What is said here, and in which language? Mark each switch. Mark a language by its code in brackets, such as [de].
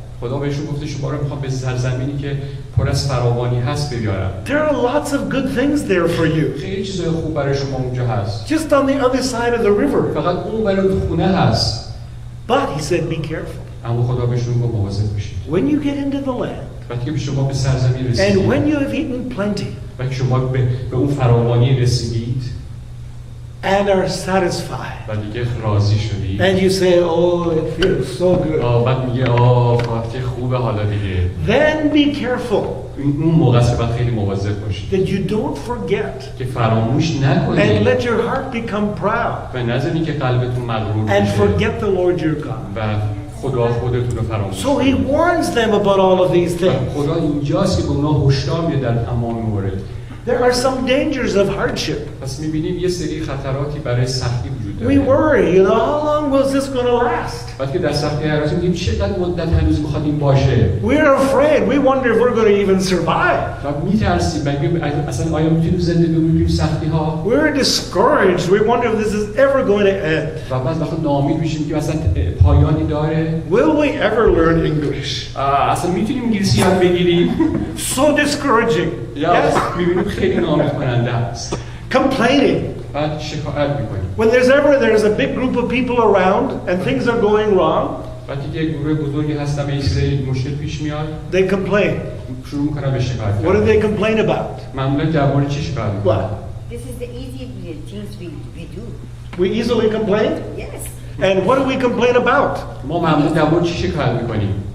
[fa] خدا بهشون گفته شما رو میخوام به سرزمینی که پر از فراوانی هست ببرم. [en] There are lots of good things there for you. [fa] خیلی چیزای خوب برای شما اونجا هست. [en] Just on the other side of the river. [fa] فقط اون برای خونه هست. [en] But he said, be careful. [fa] اما خدا بهشون گفت مواظب باشید. [en] When you get into the land, [fa] وقتی که شما به سرزمین [en] and [fa] رسیدید [en] when you have eaten plenty, [fa] و که شما به اون فراوانی رسیدید [en] and are satisfied, [fa] و دیگه راضی شدید [en] and you say, oh, it feels so good, [fa] بعد میگه فقط که خوبه حالا دیگه [en] then be careful [fa] اون موقع است که باید خیلی مواظب باشید [en] that you don't forget [fa] که فراموش [en] and [fa] نکنید [en] let your heart become proud [fa] و نذارید که قلبتون مغرور [en] and [fa] بشه [en] forget the Lord your God. [fa] و خدا خودتون رو فراموش [en] So he [fa] کنید. [en] warns them about all of these [fa] و [en] things. [fa] خدا اینجاست که به اونا هشدار میده در تمام مورد. [en] There are some dangers of hardship. [fa] پس میبینیم یه سری خطراتی برای سختی وجود [en] We [fa] داره. [en] worry, how long was this going to last? [fa] وقتی که در سختی هستیم میگیم چقدر مدت هنوز میخواد این باشه [en] We're afraid. We wonder if we're going to even survive. [fa] و میترسیم میگیم اصلا آیا میتونیم زنده بمونیم سختی ها [en] We're discouraged. We wonder if this is ever going to end. [fa] و بعد وقتی ناامید میشیم که اصلا پایانی داره [en] Will we ever learn English? [fa] اصلا میتونیم انگلیسی یاد بگیریم [en] So discouraging. [fa] یا [en] Yes. [fa] میبینیم خیلی ناامید کننده است [en] Complaining. [fa] بعد شکایت میکنیم [en] When there's a big group of people around and things are going wrong, [fa] وقتی که گروه بزرگی هستن و یه سری مشکل پیش میاد [en] they complain. [fa] شروع میکنن به شکایت [en] What do [fa] کردن [en] they complain about? [fa] معمولا درباره چی شکایت میکنن [en] What? This is the easy things we do. We easily complain? Yes. And what do we complain about? [fa] ما معمولا درباره چی شکایت میکنیم